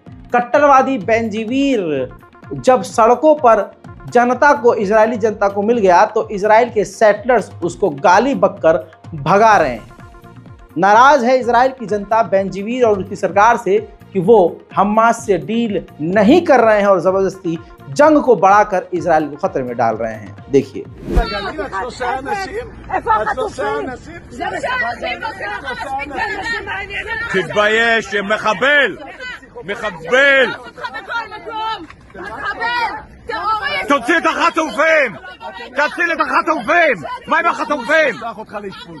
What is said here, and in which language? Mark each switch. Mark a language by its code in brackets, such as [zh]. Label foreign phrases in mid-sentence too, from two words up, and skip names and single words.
[hi] कट्टरवादी बेंजीवीर जब सड़कों पर जनता को, इजरायली जनता को मिल गया तो इजराइल के सेटलर्स उसको गाली बककर भगा रहे हैं। नाराज है इजराइल की जनता बेंजीवीर और उसकी सरकार से कि वो हमास से डील नहीं कर रहे हैं और ज़बरदस्ती जंग को बढ़ाकर इजराइल को खतरे में डाल रहे हैं। देखिए, [he] תתבייש, מחבל! מחבל! תוציא את החטופים! תציל את החטופים! מה עם החטופים? שלח אותך לאשפוז.